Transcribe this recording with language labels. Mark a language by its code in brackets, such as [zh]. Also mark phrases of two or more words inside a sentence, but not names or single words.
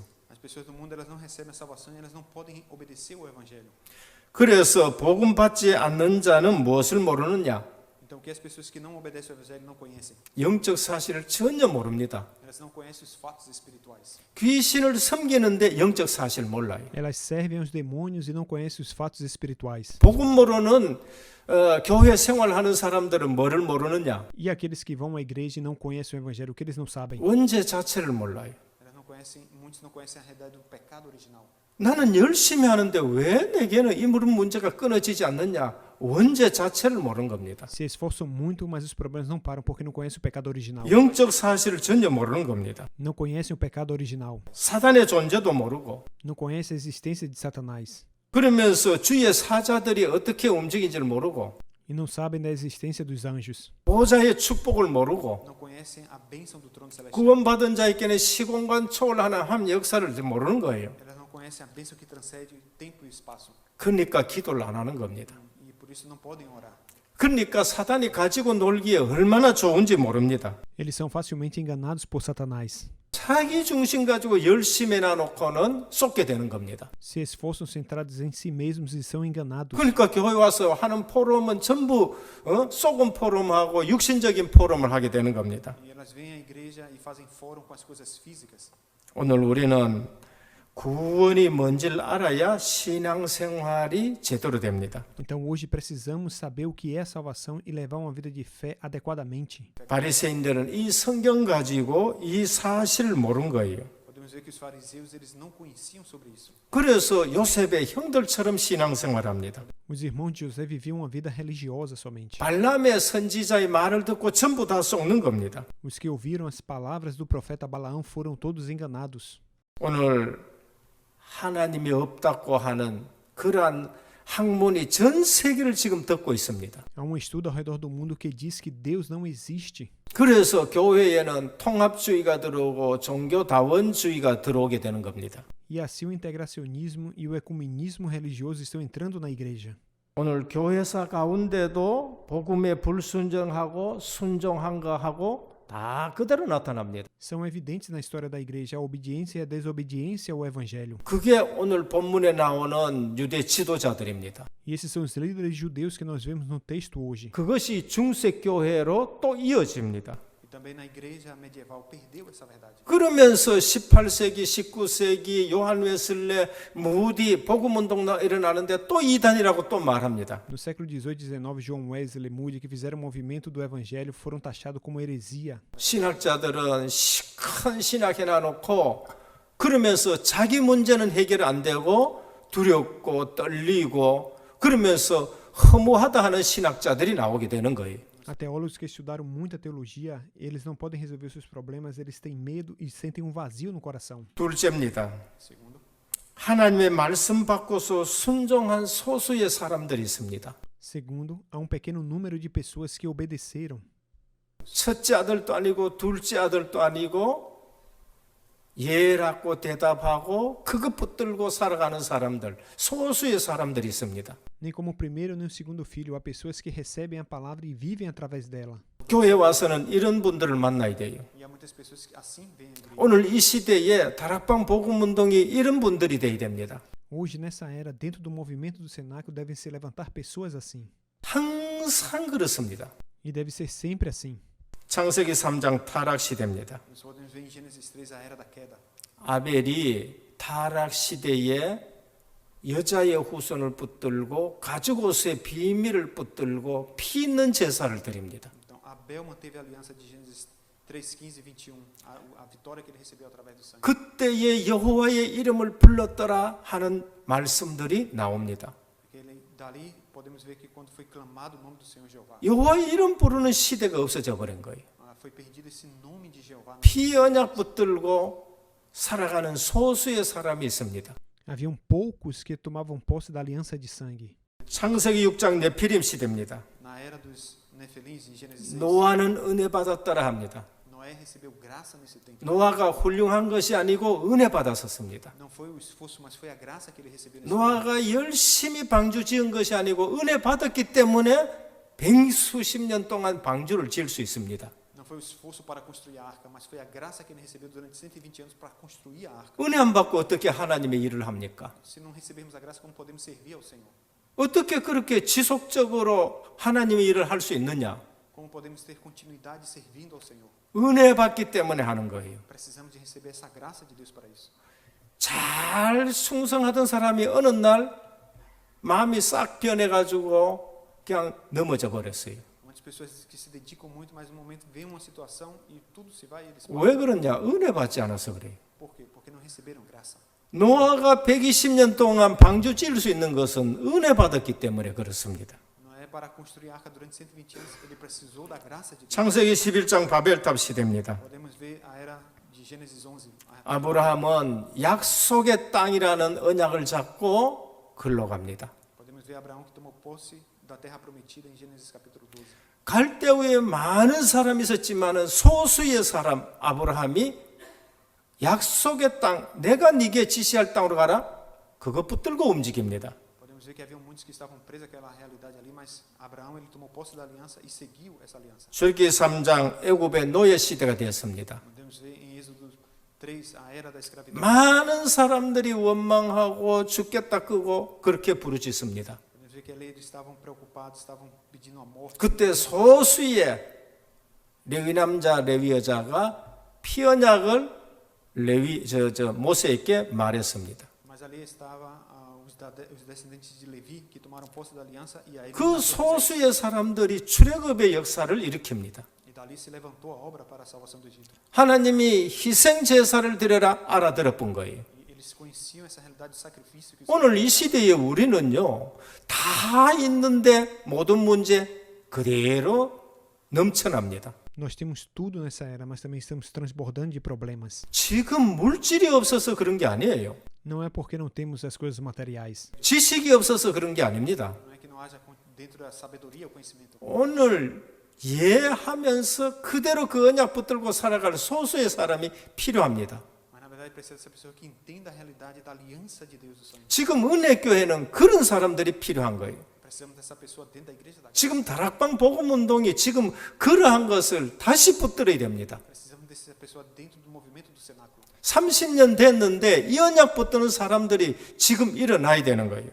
[pt] As pessoas do mundo, elas não recebem a salvação e elas não podem obedecer o evangelho. [ko] 그래서 복음 받지 않는 자는 무엇을 모르느냐? [pt] Então, o que as pessoas que não obedecem ao evangelho não conhecem? [ko] 영적 사실을 전혀 모릅니다. [pt] Elas não conhecem os fatos espirituais. [ko] 귀신을 섬기는데 영적 사실을 몰라요. [pt] Elas servem aos demônios e não conhecem os fatos espirituais. [ko] 복음 모르는 교회 생활하는 사람들은 뭐를 모르느냐? [pt] E aqueles que vão à igreja e não conhecem o evangelho, o que eles não sabem? [ko] 원죄 자체를 몰라요. [pt] Elas não conhecem, muitos não conhecem a realidade do pecado original. [ko] 나는 열심히 하는데 왜 내게는 이 문제가 끊어지지 않느냐? 원죄 자체를 모르는 겁니다. [pt] Se esforçam muito, mas os problemas não param porque não conhecem o pecado original. [ko] 영적 사실을 전혀 모르는 겁니다. [pt] Não conhecem o pecado original. [ko] 사단의 존재도 모르고 [pt] Não conhecem a existência de Satanás. [ko] 그러면서 주의 사자들이 어떻게 움직이는지를 모르고 [pt] E não sabem da existência dos anjos. [ko] 보좌의 축복을 모르고 [pt] Não conhecem a bênção do trono celestial. [ko] 구원받은 자에게는 시공간 초월하는 함 역사를 모르는 거예요. [pt] Elas não conhecem a bênção que transcende tempo e espaço. [ko] 그러니까 기도를 안 하는 겁니다. [pt] E por isso não podem orar. [ko] 그러니까 사단이 가지고 놀기에 얼마나 좋은지 모릅니다. [pt] Eles são facilmente enganados por Satanás. [ko] 자기 중심 가지고 열심히 해놓고는 쏟게 되는 겁니다. [pt] Se esforçam centrados em si mesmos e são enganados. [ko] 그러니까 교회 와서 하는 포럼은 전부 쏘금 포럼하고 육신적인 포럼을 하게 되는 겁니다. [pt] E elas vêm à igreja e fazem fórum com as coisas físicas. [ko] 오늘 우리는 구원이 뭔지를 알아야 신앙생활이 제대로 됩니다. [pt] Então hoje precisamos saber o que é a salvação e levar uma vida de fé adequadamente. [ko] 바리새인들은 이 성경 가지고 이 사실을 모른 거예요. [pt] Podemos ver que os fariseus, eles não conheciam sobre isso. [ko] 그래서 요셉의 형들처럼 신앙생활합니다. [pt] Os irmãos de José viviam uma vida religiosa somente. [ko] 발람의 선지자의 말을 듣고 전부 다 속는 겁니다. [pt] Os que ouviram as palavras do profeta Balaão foram todos enganados. [ko] 오늘 하나님이 없다고 하는 그러한 학문이 전 세계를 지금 덮고 있습니다. [pt] Há um estudo ao redor do mundo que diz que Deus não existe. [ko] 그래서 교회에는 통합주의가 들어오고 종교다원주의가 들어오게 되는 겁니다. [pt] E assim o integracionismo e o ecumenismo religioso estão entrando na igreja. [ko] 오늘 교회사 가운데도 복음에 불순종하고 순종한 거하고 다 그대로 나타납니다. [pt] São evidentes na história da igreja a obediência e a desobediência ao evangelho. [ko] 그게 오늘 본문에 나오는 유대 지도자들입니다. [pt] E esses são os líderes judeus que nós vemos no texto hoje. [ko] 그것이 중세교회로 또 이어집니다. [pt] E também na igreja medieval perdeu essa verdade. [ko] 그러면서 18세기, 19세기 요한 웨슬레, 무디 복음운동 일어나는데 또 이단이라고 또 말합니다. [pt] No século XVIII e XIX, John Wesley, Moody, que fizeram o movimento do evangelho, foram taxados como heresia. [ko] 신학자들은 큰 신학 해놔놓고 그러면서 자기 문제는 해결 안 되고 두렵고 떨리고 그러면서 허무하다 하는 신학자들이 나오게 되는 거예요. [pt] Há teólogos que estudaram muita teologia, eles não podem resolver seus problemas, eles têm medo e sentem um vazio no coração. [ko] 둘째입니다. [pt] Segundo, [ko] 하나님의 말씀 받고서 순종한 소수의 사람들이 있습니다. [pt] Segundo, há um pequeno número de pessoas que obedeceram. [ko] 첫째 아들도 아니고 둘째 아들도 아니고 예라고 대답하고 그것 붙들고 살아가는 사람들, 소수의 사람들이 있습니다. [pt] Nem como o primeiro nem o segundo filho, há pessoas que recebem a palavra e vivem através dela. [ko] 교회 와서는 이런 분들을 만나야 돼요. [pt] e há muitas pessoas que assim vêm à igreja. [ko] 오늘 이 시대에 다락방 복음운동이 이런 분들이 돼야 됩니다. [pt] Hoje, nessa era, dentro do movimento do Cenáculo, devem se levantar pessoas assim. [ko] 항상 그렇습니다. [pt] E deve ser sempre assim. [ko] 창세기 3장 타락 시대입니다. [pt] Nós podemos ver em Gênesis 3 a era da queda. [ko] 아벨이 타락 시대에 여자의 후손을 붙들고 가죽옷의 비밀을 붙들고 피 있는 제사를 드립니다. [pt] Então, Abel manteve a aliança de Gênesis 3, 15 e 21, a vitória que ele recebeu através do sangue. [ko] 그때의 여호와의 이름을 불렀더라 하는 말씀들이 나옵니다. [pt] Porque dali podemos ver que quando foi clamado o nome do Senhor Jeová, [ko] 여호와의 이름 부르는 시대가 없어져 버린 거예요. [pt] foi perdido esse nome de Jeová. [ko] 피 언약 붙들고 살아가는 소수의 사람이 있습니다. [pt] Haviam poucos que tomavam posse da aliança de sangue. [ko] 창세기 6장 네피림 시대입니다. [pt] Na era dos Nefelins, em Gênesis 6, [ko] 노아는 은혜 받았더라 합니다. [pt] Noé recebeu graça nesse tempo. [ko] 노아가 훌륭한 것이 아니고 은혜 받았었습니다. [pt] Não foi o esforço, mas foi a graça que ele recebeu nesse tempo. [ko] 노아가 열심히 방주 지은 것이 아니고 은혜 받았기 때문에 백수십 년 동안 방주를 지을 수 있습니다. [pt] Não foi o esforço para construir a arca, mas foi a graça que ele recebeu durante 120 anos para construir a arca. [ko] 은혜 안 받고 어떻게 하나님의 일을 합니까? [pt] Se não recebermos a graça, como podemos servir ao Senhor? [ko] 어떻게 그렇게 지속적으로 하나님의 일을 할 수 있느냐? [pt] Como podemos ter continuidade servindo ao Senhor? [ko] 은혜 받기 때문에 하는 거예요. [pt] Precisamos de receber essa graça de Deus para isso. [ko] 잘 충성하던 사람이 어느 날 마음이 싹 변해가지고 그냥 넘어져 버렸어요. [pt] Muitas pessoas que se dedicam muito, mas no momento vem uma situação e tudo se vai e eles [ko] 왜 그러냐? 은혜 받지 않아서 그래요. [pt] Por quê? Porque não receberam graça. [ko] 노아가 120년 동안 방주 지을 수 있는 것은 은혜 받았기 때문에 그렇습니다. [pt] Não é para construir a arca durante 120 anos, ele precisou da graça de Deus. [ko] 창세기 11장 바벨탑 시대입니다. [pt] Podemos ver a era de Gênesis 11. [ko] 아브라함은 약속의 땅이라는 언약을 잡고 글로 갑니다. [pt] Podemos ver Abraão que tomou posse da terra prometida em Gênesis capítulo 12. [ko] 갈 때 후에 많은 사람이 있었지만 소수의 사람 아브라함이 약속의 땅, 내가 네게 지시할 땅으로 가라. 그거 붙들고 움직입니다. [pt] Podemos ver que havia muitos que estavam presos àquela realidade ali, mas Abraão ele tomou posse da aliança e seguiu essa aliança. [ko] 출애굽기 3장 애굽의 노예 시대가 되었습니다. [pt] Podemos ver em Êxodo 3 a era da escravidão. [ko] 많은 사람들이 원망하고 죽겠다 끄고 그렇게 부르짖습니다. [pt] Podemos ver que ali eles estavam preocupados, estavam pedindo a morte. [ko] 그때 소수의 레위 남자 레위 여자가 피 언약을 모세에게 말했습니다. [pt] Mas ali estava os descendentes de Levi que tomaram posse da aliança e aí [ko] 그 소수의 사람들이 출애굽의 역사를 일으킵니다. [pt] e dali se levantou a obra para a salvação do Egito. [ko] 하나님이 희생 제사를 드려라 알아들었던 거예요. [pt] E eles conheciam essa realidade do sacrifício que [ko] 오늘 이 시대에 우리는요 다 있는데 모든 문제 그대로 넘쳐납니다. [pt] Nós temos tudo nessa era, mas também estamos transbordando de problemas. [ko] 지금 물질이 없어서 그런 게 아니에요. [pt] Não é porque não temos as coisas materiais. [ko] 지식이 없어서 그런 게 아닙니다. [pt] não é que não haja dentro da sabedoria o conhecimento. [ko] 오늘 예하면서 그대로 그 언약 붙들고 살아갈 소수의 사람이 필요합니다. [pt] Mas na verdade precisa ser pessoa que entenda a realidade da aliança de Deus do Senhor. [ko] 지금 은혜교회는 그런 사람들이 필요한 거예요. [pt] Precisamos dessa pessoa dentro da igreja da graça. [ko] 지금 다락방 복음운동이 지금 그러한 것을 다시 붙들어야 됩니다. [pt] Precisamos dessa pessoa dentro do movimento do cenáculo. [ko] 30년 됐는데 이 언약 붙드는 사람들이 지금 일어나야 되는 거예요.